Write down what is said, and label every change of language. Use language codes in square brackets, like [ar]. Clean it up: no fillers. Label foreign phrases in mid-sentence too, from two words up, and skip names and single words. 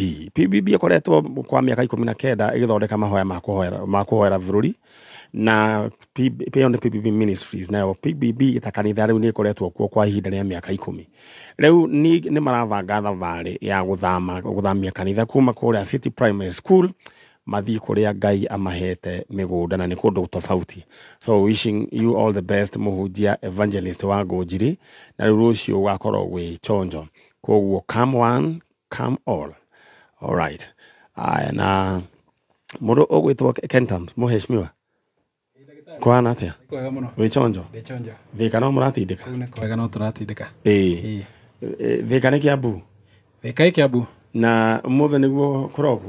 [ki] PBB ĩkoretwo kwa mĩaka 19 ĩgĩthondeka mahoya ma kũhoera bũrũri na PBB Ministries. Nayo PBB ĩtakanitha rĩu nĩ ĩkoretwo kuo kwa ihinda rĩa mĩaka 10. Rĩu nĩ marabanga thabarĩ ya gũthamia kanitha kuma kũrĩa City Primary School mathiĩ kũrĩa Ngai amahete mĩgũnda na nĩ kũndũ tofauti. [en] So wishing you all the best mũhunjia Evangelist Wangũnjiri. [ki] Na rĩu rũciũ gũgakorwo gwĩ chonjo. [en] Koguo come one, come all. All right. [ki] Na mũndũ ũgwĩtwo Kentams mũheshimiwa. Kwana atĩa? Kwega mũno. Wĩ chonjo? Ndĩ chonjo. Thika no mũratindĩka? Kwega no tũratindĩka. Thika nĩ Kiambu? Thika nĩ Kiambu. Na mũthĩ nĩguo kũrokwo?